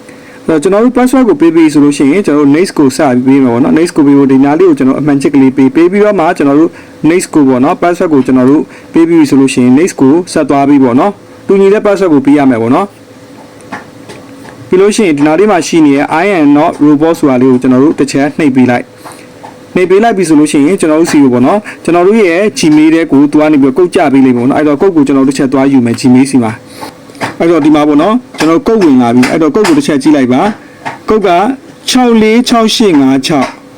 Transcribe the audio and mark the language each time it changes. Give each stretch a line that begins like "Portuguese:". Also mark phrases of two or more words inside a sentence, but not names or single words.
Burmese: အဲ့တော့ကျွန်တော်တို့ password ကိုပေးပြီးဆိုလို့ရှိရင်ကျွန်တော်တို့ next ကိုစပြီးပေးမယ်ပေါ့နော် next ကိုပေးဖို့ဒီနားလေးကိုကျွန်တော်အမှန်ချစ်ကလေးပေးပြီးတော့မှကျွန်တော်တို့ next ကိုပေါ့နော် password ကိုကျွန်တော်တို့ပေးပြီးဆိုလို့ရှိရင် next ကိုဆက်သွားပြီးပေါ့နော်တူညီတဲ့ password ကိုပေးရမယ်ပေါ့နော်ပြီးလို့ရှိရင်ဒီနားလေးမှာရှိနေတဲ့
English: I am not robot
Burmese: ဆိုတာလေးကိုကျွန်တော်တို့တစ်ချက်နှိပ်ပေးလိုက်ပြီဆိုလို့ရှိရင်ကျွန်တော်တို့စီကိုပေါ့နော်ကျွန်တော်တို့ရဲ့ Gmail တဲ့ကိုသူကနေပြီးကုတ်ကြပေးလိမ့်မယ်ပေါ့နော်အဲ့တော့ကုတ်ကိုကျွန်တော်တို့တစ်ချက်သွားယူမယ် Gmail စီမှာအဲ့တော့ဒီမှာပေါ့နော်ကျွန်တော်ကုတ်ဝင်လာပြီအဲ့တော့ကုတ်ကိုတစ်ချက်ကြည့်လိုက်ပါကုတ်က646856